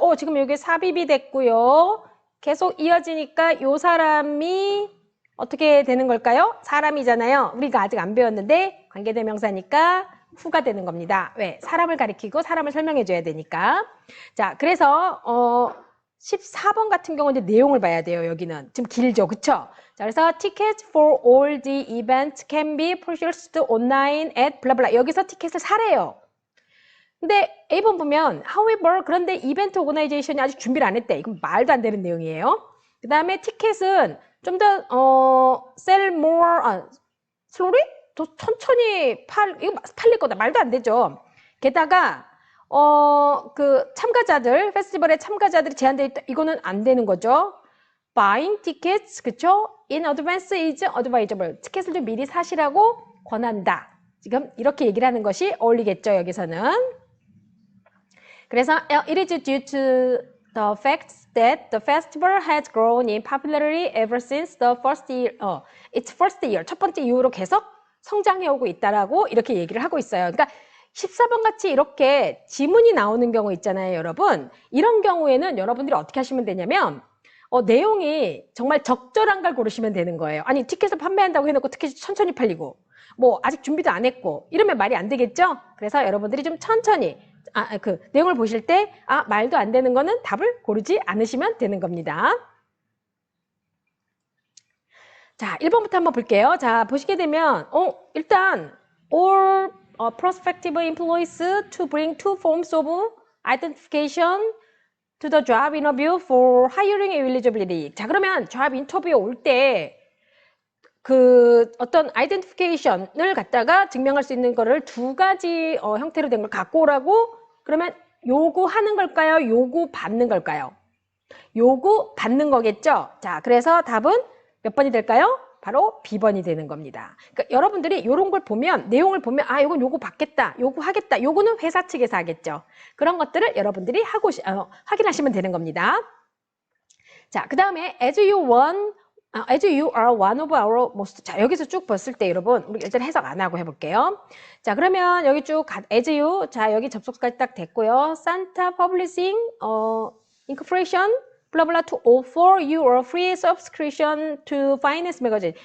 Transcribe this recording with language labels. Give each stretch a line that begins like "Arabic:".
Korean: 지금 여기 삽입이 됐고요. 계속 이어지니까 요 사람이 어떻게 되는 걸까요? 사람이잖아요. 우리가 아직 안 배웠는데 관계대명사니까 후가 되는 겁니다. 왜? 사람을 가리키고 사람을 설명해 줘야 되니까. 자, 그래서 14번 같은 경우는 이제 내용을 봐야 돼요. 여기는 좀 길죠, 그쵸? 자, 그래서
English: tickets for all the events can be purchased online at blah blah.
Korean: 여기서 티켓을 사래요. 근데 A번 보면 however 그런데 이벤트 오거나이제이션이 아직 준비를 안 했대. 이건 말도 안 되는 내용이에요. 그 다음에 티켓은 좀 더
English: sell more slowly?
Korean: 더 천천히 이거 팔릴 거다. 말도 안 되죠. 게다가 그 참가자들, 페스티벌의 참가자들이 제한되어 있다. 이거는 안 되는 거죠.
English: Buying tickets,
Korean: 그쵸?
English: In advance is advisable.
Korean: 티켓을 좀 미리 사시라고 권한다. 지금 이렇게 얘기를 하는 것이 어울리겠죠, 여기서는. 그래서
English: it is due to the fact that the festival has grown in popularity ever since the its first year.
Korean: 첫 번째 이후로 계속 성장해 오고 있다라고 이렇게 얘기를 하고 있어요. 그러니까 14번 같이 이렇게 지문이 나오는 경우 있잖아요, 여러분. 이런 경우에는 여러분들이 어떻게 하시면 되냐면 내용이 정말 적절한 걸 고르시면 되는 거예요. 아니, 티켓을 판매한다고 해놓고 티켓이 천천히 팔리고 뭐 아직 준비도 안 했고 이러면 말이 안 되겠죠? 그래서 여러분들이 좀 천천히 그 내용을 보실 때 말도 안 되는 거는 답을 고르지 않으시면 되는 겁니다. 자, 1번부터 한번 볼게요. 자, 보시게 되면 일단
English: all prospective employees to bring two forms of identification to the job interview for hiring eligibility.
Korean: 자, 그러면 job 인터뷰에 올 때 그 어떤 아이덴티피케이션을 갖다가 증명할 수 있는 거를 두 가지 형태로 된 걸 갖고 오라고 그러면 요구하는 걸까요? 요구받는 걸까요? 요구받는 거겠죠? 자, 그래서 답은 몇 번이 될까요? 바로 B번이 되는 겁니다. 그러니까 여러분들이 이런 걸 보면, 내용을 보면, 이건 요구받겠다, 요구하겠다, 요구는 회사 측에서 하겠죠. 그런 것들을 여러분들이 확인하시면 되는 겁니다. 자, 그 다음에
English: as you are one of our most.
Korean: 자, 여기서 쭉 봤을 때 여러분, 우리 일단 해석 안 하고 해볼게요. 자, 그러면 여기 쭉 as you, 자, 여기 접속까지 딱 됐고요.
English: Santa Publishing, Incorporation,
Korean: 블라블라
English: to offer you a free subscription to Finance Magazine.